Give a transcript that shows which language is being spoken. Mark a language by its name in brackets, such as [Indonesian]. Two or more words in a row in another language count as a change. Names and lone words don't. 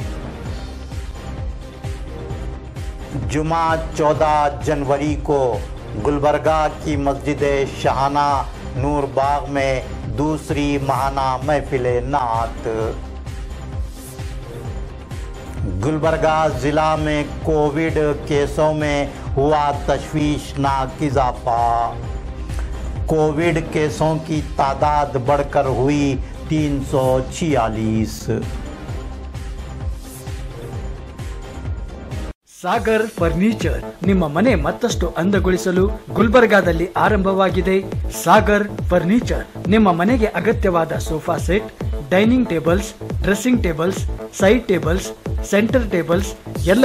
[Urdu] جمعہ 14 جنوری کو گلبرگہ کی مسجد شاہانہ نور باغ میں دوسری ماہانہ محفل نعت. گلبرگہ ضلع میں کووڈ کیسوں میں ہوا تشویشناک اضافہ. کووڈ کیسوں کی تعداد بڑھ کر ہوئی 346. [Kannada] ಸಾಗರ್ ಫರ್ನಿಚರ್ ನಿಮ್ಮ ಮನೆ ಮತ್ತಷ್ಟು ಅಂದಗೊಳಿಸಲು ಗುಲ್ಬರ್ಗಾದಲ್ಲಿ ಆರಂಭವಾಗಿದೆ ಸಾಗರ್ ಫರ್ನಿಚರ್. ನಿಮ್ಮ ಮನೆಗೆ ಅಗತ್ಯವಾದ [English] sofa set, dining tables, dressing tables, side tables, center tables, [Kannada] ಎಲ್ಲ